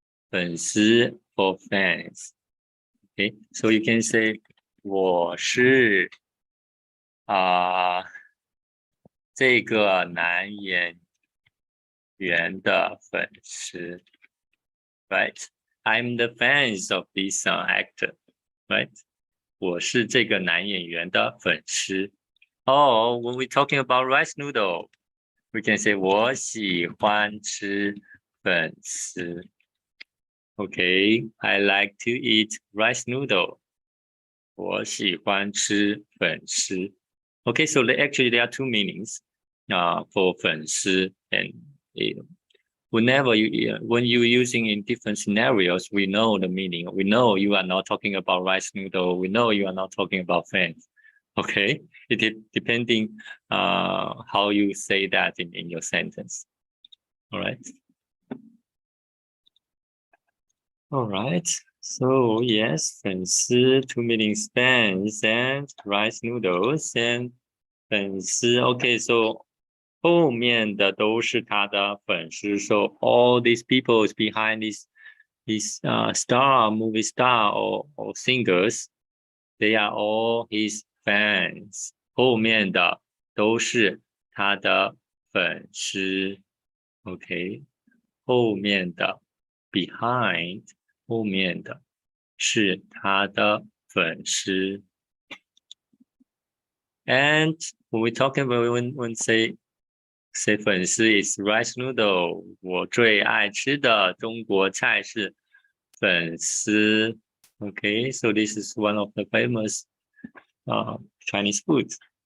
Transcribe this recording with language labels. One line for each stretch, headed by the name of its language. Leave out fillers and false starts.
English: 粉丝 for fans. Okay, so you can say
Chinese: 我是这个男演员的粉丝
English: ，right? I'm the fans of this actor, right?
Chinese: 我是这个男演员的粉丝。
English: Oh, when we're talking about rice noodle, we can say
Chinese: 我喜欢吃粉丝。
English: Okay, I like to eat rice noodle.
Chinese: 我喜欢吃粉丝。
English: Okay, so actually there are two meanings for 粉丝 and whenever when you're using in different scenarios, we know the meaning. We know you are not talking about rice noodle. We know you are not talking about fans. Okay, it is depending how you say that in your sentence. All right. All right. So yes, 粉丝 two meanings fans and rice noodles and 粉丝 okay, so
Chinese: 后面的都是他的粉丝
English: so all these people is behind these star, movie star or singers, they are all his fans.
Chinese: 后面的都是他的粉丝 okay, 后面的
English: behind
Chinese: 后面的是他的粉丝。
English: And when we talking about when say 粉丝 is rice noodle,
Chinese: 我最愛吃的中國菜是粉絲。
English: Okay, so this is one of the famous Chinese foods.